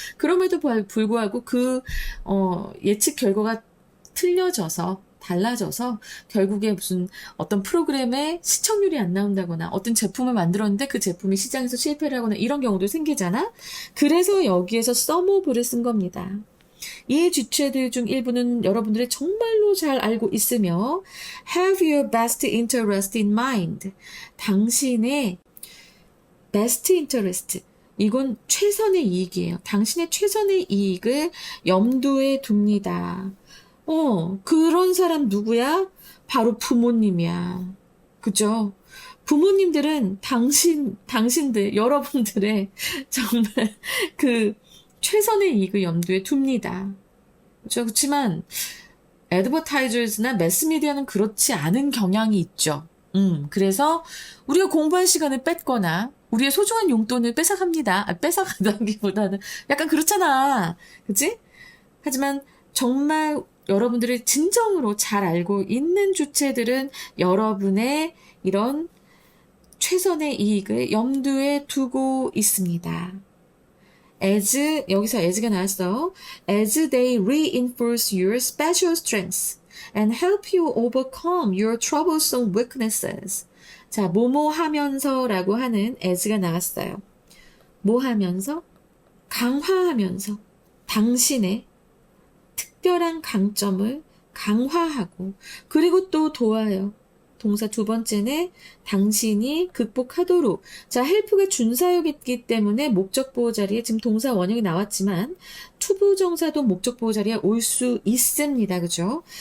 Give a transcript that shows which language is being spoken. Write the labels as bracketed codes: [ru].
[ko] 그럼에도 불구하고 예측 결과가 틀려져서 달라져서 결국에 무슨 어떤 프로그램에 시청률이 안 나온다거나 어떤 제품을 만들었는데 그 제품이 시장에서 실패를 하거나 이런 경우도 생기잖아. 그래서 여기에서 some of를 쓴 겁니다. 이 주체들 중 일부는 여러분들이 정말로 잘 알고 있으며 [en] have your best interest in mind. [ko] 당신의 [en] best interest. [ko] 이건 최선의 이익이에요. 당신의 최선의 이익을 염두에 둡니다. 그런 사람 누구야? 바로 부모님이야. 그죠? 부모님들은 당신들, 여러분들의 정말 그 최선의 이익을 염두에 둡니다. 그죠? 그렇지만, 애드버타이저스나 매스미디어는 그렇지 않은 경향이 있죠. 그래서 우리가 공부할 시간을 뺏거나, 우리의 소중한 용돈을 뺏어갑니다. 뺏어간다기보다는 약간 그렇잖아. 그치? 하지만 정말 여러분들이 진정으로 잘 알고 있는 주체들은 여러분의 이런 최선의 이익을 염두에 두고 있습니다. 여기서 as가 나왔어. [en] As they reinforce your special strengths and help you overcome your troublesome weaknesses. [ko] 자, 뭐뭐 하면서라고 하는 as가 나왔어요. 뭐 하면서? 강화하면서 당신의 특별한 강점을 강화하고 그리고 또 도와요. 동사 두 번째는 당신이 극복하도록. 자, help가 준사역이기 때문에 목적보호 자리에 지금 동사 원형이 나왔지만 투부정사도 목적보호 자리에 올 수 있습니다. 그죠?